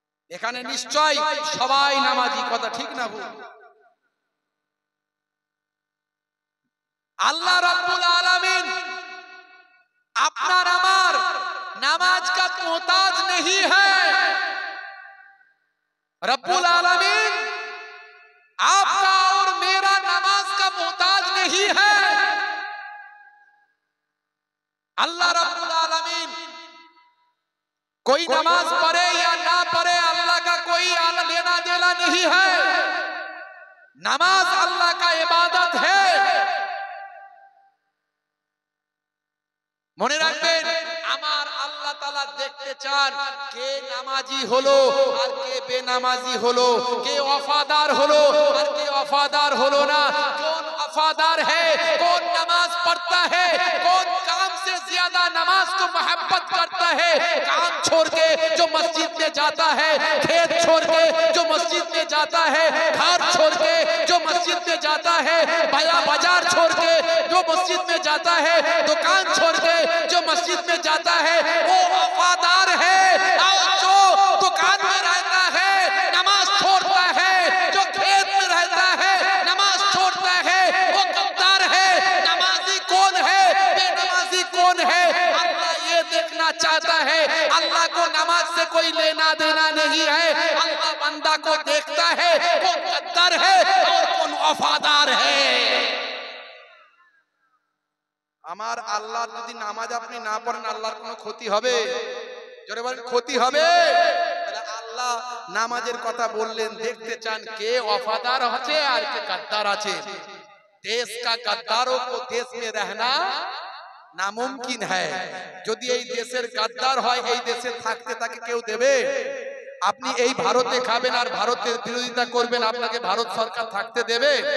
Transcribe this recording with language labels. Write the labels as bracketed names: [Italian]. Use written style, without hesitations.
[Bangla] এখানে নিশ্চয় সবাই নামাজি, কথা ঠিক না ভুল? আল্লাহ রাব্বুল আলামিন আপনার আমার নামাজ [Hindi] का मोहताज नहीं है। रब्बुल आलमीन आपका और मेरा नमाज का मोहताज नहीं है। अल्लाह रब्बुल आलमीन कोई नमाज पढ़े या ना पढ़े, अल्लाह का कोई लेना देना नहीं है। नमाज अल्लाह का इबादत है। [Bangla] মনে রাখবেন, আমার আল্লাহ তাআলা দেখতে চান কে নামাজি হলো আর কে বেনামাজি হলো, কে ওয়াফাদার হলো আর কে ওয়াফাদার হলো না। [Hindi] কোন वफादार है, कौन नमाज पढ़ता है, कौन काम से ज्यादा नमाज को मोहब्बत करता है। काम छोड़ के जो मस्जिद में जाता है, खेत छोड़ के जो मस्जिद में जाता है, घर छोड़ के जो मस्जिद में जाता है, बाजार छोड़ के जो मस्जिद में जाता है, दुकान छोड़ के जो मस्जिद में जाता है, वो वफादार है। और जो दुकान में रहता है नमाज छोड़ता है, जो खेत में रहता है नमाज छोड़ता है, वो गद्दार है। नमाजी कौन है, बेनमाजी कौन है, अल्लाह ये देखना चाहता है। अल्लाह को नमाज से कोई लेना देना नहीं है। अल्लाह बंदा को देखता है, वो गद्दार है और कौन वफादार है। [Bangla] আমার আল্লাহর যদি নামাজ আপনি না পড়েন, আল্লাহর কোনো ক্ষতি হবে? জোরে বলেন, ক্ষতি হবে? তাহলে আল্লাহ আল্লাহ নামাজের কথা বললেন, দেখতে চান কে ওয়াফাদার আছে আর কে গাদ্দার আছে। [Hindi] देश का गद्दारों को देश में रहना नामुमकिन है। [Bangla] যদি এই দেশের গাদ্দার হয় এই দেশে থাকতে তাকে কেউ দেবে? আপনি এই ভারতে খাবেন আর ভারতের বিরোধিতা করবেন, আপনাকে ভারত সরকার থাকতে দেবে?